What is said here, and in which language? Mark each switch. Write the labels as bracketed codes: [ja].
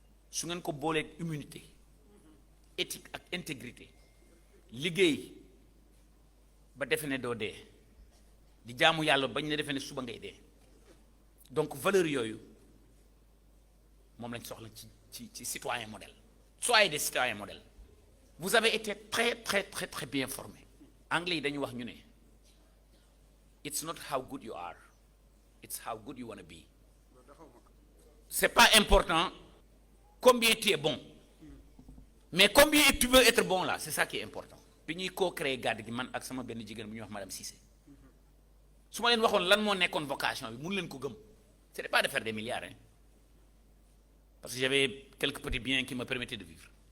[wo] su ngeen ko booleeg immunité éthique ak intégrité liggéey ba defe ne doo dee di jaamu yàlla bañ la defee ne suba ngay dee donc valeur yooyu moom lañ soxla ci citoyen modèle. [fr] Soyez des citoyens modèles. Vous avez été très bien formés. [wo] Anglais yi dañu wax ñu ne it's not how good you are, it's how good you want to be. [fr] C'est pas important combien tu es bon, mais combien tu veux être bon là, c'est ça qui est important. [wo] Bi ñuy co-créer gàdd gi man ak sama benn jigéen bu ñuy wax madame Cissé su ma leen waxoon lan moo nekkoon vocation bi mënu leen ko gëm. [fr] C'était pas de faire des milliards hein, parce que j'avais quelques petits biens qui me permettaient de vivre.